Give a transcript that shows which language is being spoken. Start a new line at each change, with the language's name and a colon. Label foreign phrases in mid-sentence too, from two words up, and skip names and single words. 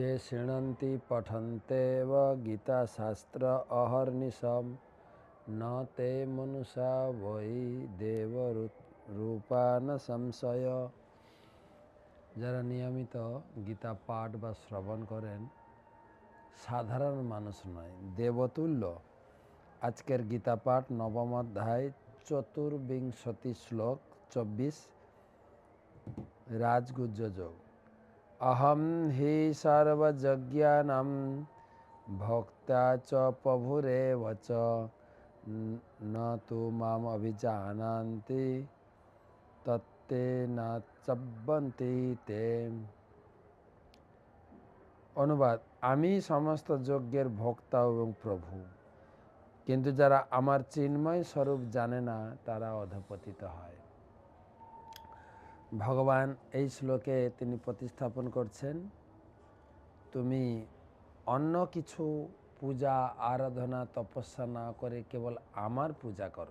Sanskrit: शृण्वन्ति पठन्त्येव गीताशास्त्र अहर्निशं न ते मनुषा वै देवरूपा न संशय।
Bangla: যারা নিয়মিত গীতা পাঠ বা শ্রবণ করেন সাধারণ মানুষ নয়, দেবতুল্য। আজকের গীতা পাঠ নবম অধ্যায় চতুর্বিংশতি শ্লোক 24 রাজগুজ্জ যোগ।
Sanskrit: अहम हि सर्वयज्ञानां भोक्ता च प्रभुरेव च न तु माम अभिजानन्ति तत्ते न चब्बन्ति ते।
Bangla: অনুবাদ, আমি সমস্ত যজ্ঞের ভোক্তা এবং প্রভু, কিন্তু যারা আমার চিন্ময় স্বরূপ জানে না তারা অধঃপতিত হয়। ভগবান এই শ্লোকে তিনি প্রতিস্থাপন করছেন, তুমি অন্য কিছু পূজা আরাধনা তপস্যা না করে কেবল আমার পূজা করো।